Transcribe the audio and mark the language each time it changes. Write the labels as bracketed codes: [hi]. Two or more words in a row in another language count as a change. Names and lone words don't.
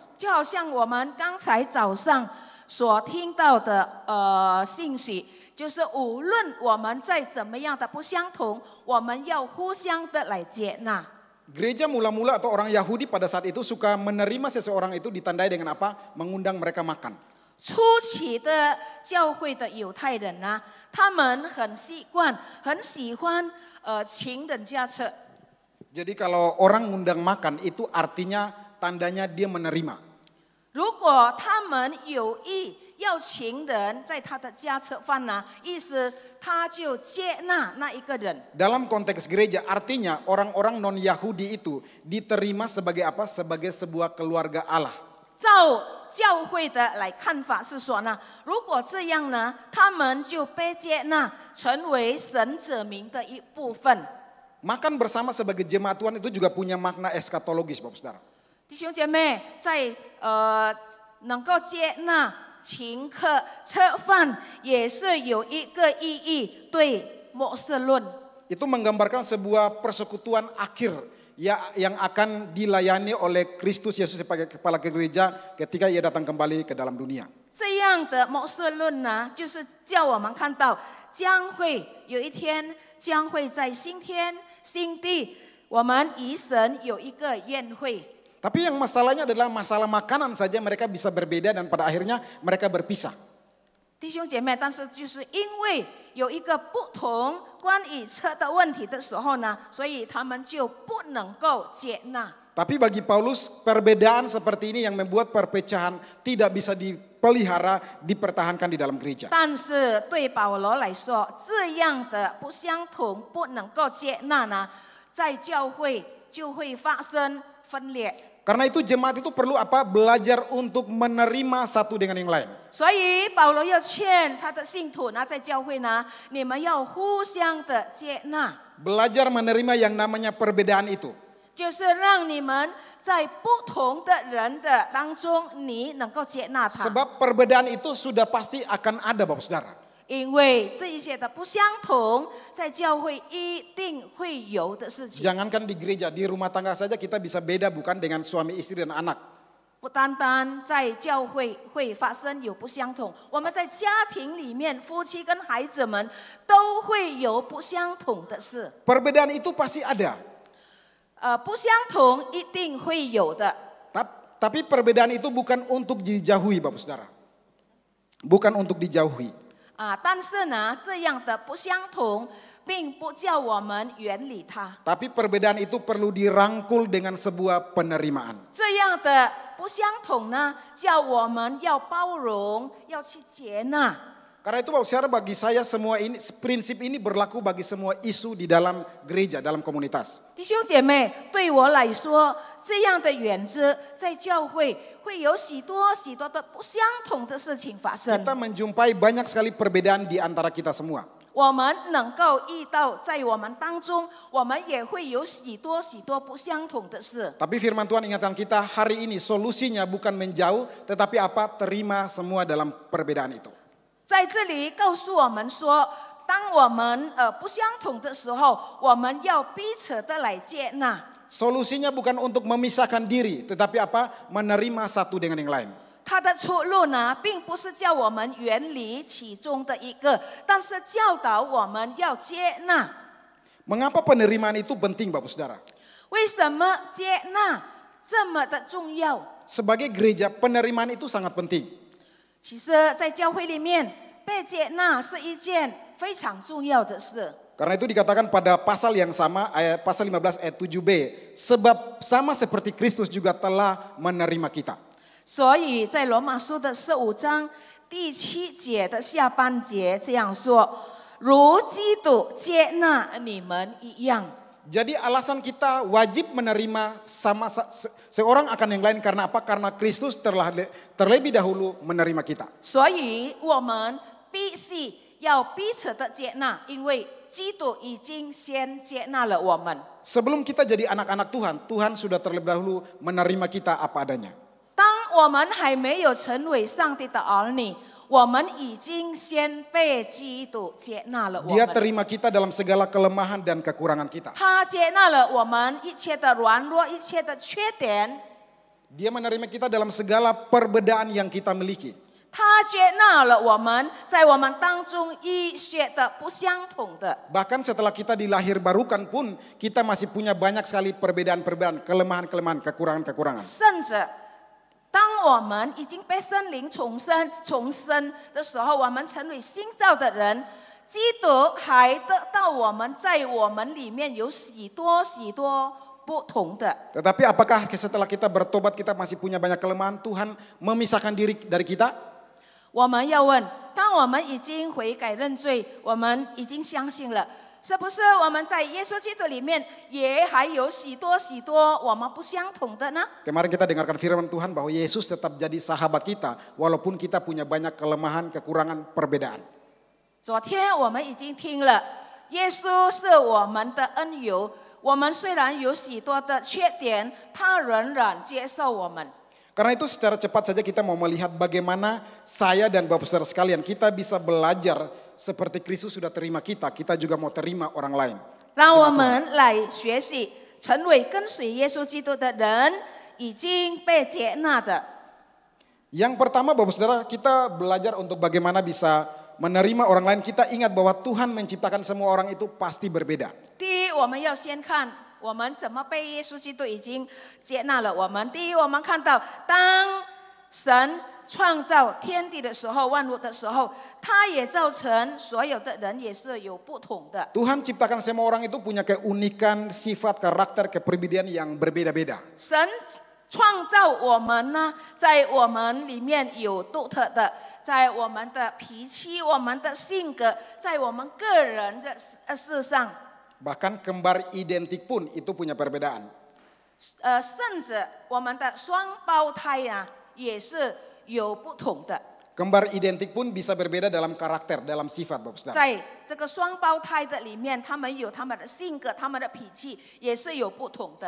[zh] 就好像我们刚才早上所听到的信息，就是无论我们再怎么样的不相同，我们要互相的来接纳。 [id] Gereja mula-mula atau orang Yahudi pada saat itu suka menerima seseorang itu ditandai dengan apa? Mengundang mereka makan. [zh] 初期的教会的犹太人呢，他们很习惯、很喜欢请人家吃。 [id] Jadi kalau orang ngundang makan itu artinya tandanya dia menerima. [zh] 如果他们有意要请人在他的家吃饭呢，意思他就接纳那一个人。 [id] Dalam konteks gereja artinya orang-orang non-Yahudi itu diterima sebagai apa? Sebagai sebuah keluarga Allah. [zh] 照教会的来看法是说呢，如果这样呢，他们就被接纳，成为神子民的一部分。 [id] Makan bersama sebagai jemaat Tuhan itu juga punya makna eskatologis, Bapak Saudara. [zh] 弟兄姐妹，在能够接纳请客吃饭，也是有一个意义，对末世论。 [id] Itu menggambarkan sebuah persekutuan akhir yang akan dilayani oleh Kristus Yesus sebagai kepala gereja ketika ia datang kembali ke dalam dunia. [zh] 这样的末世论呢，就是叫我们看到将会有一天，将会在新天新地，我们与神有一个宴会。 [id] Tapi yang masalahnya adalah masalah makanan saja mereka bisa berbeda dan pada akhirnya mereka berpisah. [zh] 弟兄姐妹，但是就是因为有一个不同关于车的问题的时候呢，所以他们就不能够接纳。 [id] Tapi bagi Paulus perbedaan seperti ini yang membuat perpecahan tidak bisa dipelihara, dipertahankan di dalam gereja. [zh] 但是对保罗来说，这样的不相同不能够接纳呢，在教会就会发生分裂。 [id] Karena itu jemaat itu perlu apa? Belajar untuk menerima satu dengan yang lain. [zh] 所以保罗要劝他的信徒呢，在教会呢，你们要互相的接纳， [id] Belajar menerima yang namanya perbedaan itu. [zh] 就是让你们在不同的人的当中，你能够接纳他。 [id] Sebab perbedaan itu sudah pasti akan ada, Bapak Saudara. [zh] 因为这一些的不相同，在教会一定会有的事情。 [id] Jangankan di gereja, di rumah tangga saja kita bisa beda bukan dengan suami istri dan anak. [zh] 不单单在教会会发生有不相同，我们在家庭里面，夫妻跟孩子们都会有不相同的事。 [id] Perbedaan itu pasti ada. [zh] 不相同一定会有的。 [id] Tapi perbedaan itu bukan untuk dijauhi, Bapak Saudara. Bukan untuk dijauhi. [zh] 但是呢，这样的不相同，并不叫我们远离它。 [id] Tapi perbedaan itu perlu dirangkul dengan sebuah penerimaan. [zh] 这样的不相同呢，叫我们要包容，要去接纳。 [id] Karena itu Bapak Saudara, bagi saya semua ini prinsip ini berlaku bagi semua isu di dalam gereja, dalam komunitas. [zh] 弟兄姐妹，对我来说，这样的原则在教会会有许多许多的不相同的事情发生。 [id] Kita menjumpai banyak sekali perbedaan di antara kita semua. [zh] 我们能够遇到在我们当中，我们也会有许多许多不相同的事。 [id] Tapi firman Tuhan ingatkan kita hari ini solusinya bukan menjauh tetapi apa? Terima semua dalam perbedaan itu. [zh] 在这里告诉我们说，当我们不相同的时候，我们要彼此的来接纳。 [id] Solusinya bukan untuk memisahkan diri tetapi apa? Menerima satu dengan yang lain. [zh] 它的出路呢，并不是叫我们远离其中的一个，但是教导我们要接纳。 [id] Mengapa penerimaan itu penting Bapak Saudara? [zh] 为什么接纳这么的重要？ [id] Sebagai gereja penerimaan itu sangat penting. [zh] 其实，在教会里面，被接纳是一件非常重要的事。 [id] Karena itu dikatakan pada pasal yang sama, pasal 15 ayat 7b. Sebab sama seperti Kristus juga telah menerima kita. [zh] 所以在罗马书的15章第7节的下半节这样说：如基督接纳你们一样。 [id] Jadi alasan kita wajib menerima sama seorang akan yang lain karena apa? Karena Kristus terlebih dahulu menerima kita. [zh] 所以我们必须要彼此的接纳，因为基督已经先接纳了我们。 [id] Sebelum kita jadi anak-anak Tuhan, Tuhan sudah terlebih dahulu menerima kita apa adanya. [zh] 当我们还没有成为上帝的儿女，我们已经先被基督接纳了我 [id] Dia [zh] 们。 [id] terima kita dalam segala kelemahan dan kekurangan kita. [zh] 他接纳了我们一切的软弱，一切的缺点。 [id] Dia menerima kita dalam segala perbedaan yang kita miliki. [zh] 他接纳了我们在我们当中一些的不相同的。 [id] Bahkan setelah kita dilahir barukan pun kita masih punya banyak sekali perbedaan-perbedaan, kelemahan-kelemahan, kekurangan-kekurangan. [zh] 甚至当我们已经被圣灵重生的时候，我们成为新造的人，基督还得到我们在我们里面有许多许多不同的。 [id] Tetapi apakah setelah kita bertobat kita masih punya banyak kelemahan, Tuhan memisahkan diri dari kita? [zh] 我们要问：当我们已经悔改认罪，我们已经相信了，是不是我们在耶稣基督里面也还有许多许多我们不相同的呢？ [id] Kemarin kita dengarkan firman Tuhan bahwa Yesus tetap jadi sahabat kita walaupun kita punya banyak kelemahan, kekurangan, perbedaan. [zh] 昨天我们已经听了，耶稣是我们的恩友，我们虽然有许多的缺点，他仍然接受我们。 [id] Karena itu secara cepat saja kita mau melihat bagaimana saya dan Bapak Saudara sekalian kita bisa belajar seperti Kristus sudah terima kita, kita juga mau terima orang lain. [zh] 让我们来学习，成为跟随耶稣基督的人，已经被接纳的。 [id] Yang pertama Bapak Saudara, kita belajar untuk bagaimana bisa menerima orang lain. Kita ingat bahwa Tuhan menciptakan semua orang itu pasti berbeda. [zh] 第一，我们要先看我们怎么被耶稣基督已经接纳了我们。第一，我们看到当神创造天地的时候，万物的时候，他也造成所有的人也是有不同的。 [id] Tuhan ciptakan semua orang itu punya keunikan, sifat, karakter, kepribadian yang berbeda-beda. [zh] 神创造我们呢，在我们里面有独特的，在我们的脾气、我们的性格，在我们个人的事上， [id] Bahkan kembar identik pun itu punya perbedaan. [zh] 甚至我们的双胞胎呀、也是有不同的。 [id] Kembar identik pun bisa berbeda dalam karakter, dalam sifat Bapak Saudara. [zh] 在这个双胞胎的里面，他们有他们的性格、他们的脾气，也是有不同的。